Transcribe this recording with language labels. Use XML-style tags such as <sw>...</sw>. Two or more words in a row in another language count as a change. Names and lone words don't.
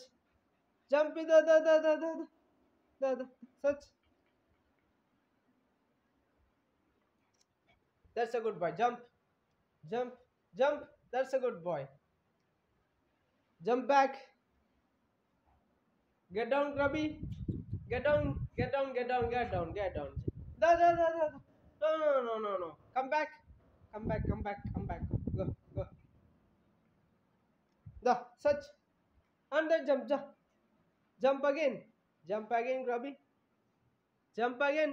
<en>Jump in the search. That's a good boy. Jump, jump, jump. That's a good boy. Jump back. Get down, Crubby. Get down, get down, get down, get down, get down. Da. No. Come back. Come back, come back, come back. Go, go. The search. And then jump. Jump again. Jump again, Crubby. Jump again.</en>